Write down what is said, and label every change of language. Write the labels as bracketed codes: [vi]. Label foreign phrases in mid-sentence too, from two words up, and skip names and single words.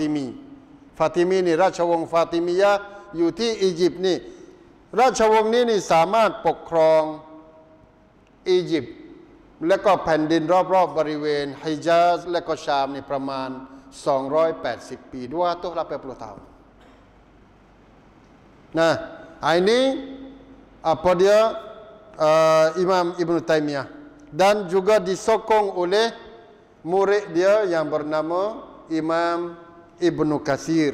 [th] ติมีนี่ราชวงศ์ฟาติมียะอยู่ที่อียิปต์นี่ราชวงศ์นี้นี่สามารถปกครองอียิปต์และก็แผ่นดินรอบๆบริเวณฮิญาซและก็ชามนี่ประมาณ280 ปี280 tahun [ms] nah ini apa dia Imam Ibn Taymiyah dan juga disokong oleh murid dia yang bernama Imam Ibn Katsir.